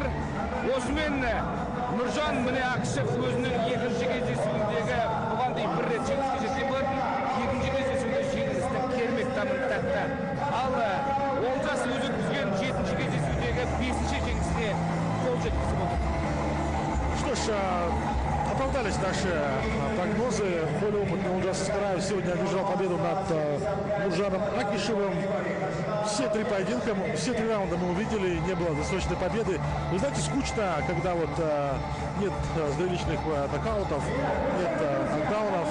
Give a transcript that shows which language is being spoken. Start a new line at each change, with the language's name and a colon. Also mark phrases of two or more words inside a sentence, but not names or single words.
Kazakh: Осымен Нұржан Әкішев өзінің екінші кездесуіндегі бұған дейін бір рет жеңіске жеткен болатын. Екінші кездесуінде жеңілістің кермек тамыр тәтті. Ал Олжас өзі өткізген 7-ші кездесудегі 5-ші жеңісіне қол жеткізіп отыр.
Russian: Что ж, оправдались наши прогнозы. Более опытный Олжас Есқараев сегодня одержал победу над Нұржаном Әкішевым. все три поединка, все три раунда мы увидели, не было досрочной победы. Вы знаете, скучно, когда вот нет зрелищных нокаутов, нет нокдаунов.